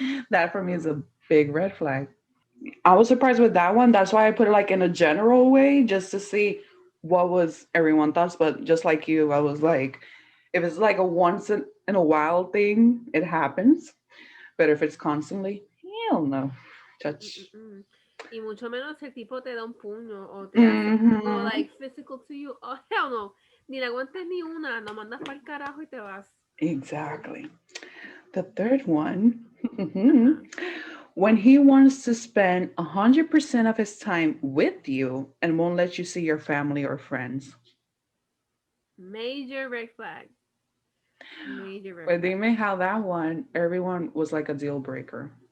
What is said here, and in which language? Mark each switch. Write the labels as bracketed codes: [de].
[en] That for me is a big red flag. I was surprised with that one. That's why I put it like in a general way, just to see what was everyone thoughts. But just like you, I was like, if it's like a once in a while thing, it happens. But if it's constantly, hell no. Touch. Mm-mm-mm. [es] Y mucho menos el tipo te da un puño o te hace algo Hmm. [en] like physical to you. Oh, hell no. [es] Ni le aguantes ni una, lo mandas para el carajo y te vas. [en] Exactly. The third one, Ajá. when he wants to spend 100% of his time with you and won't let you see your family or friends. Major red flag. Major red But flag. [es] dime [en] how that one, everyone was like a deal breaker.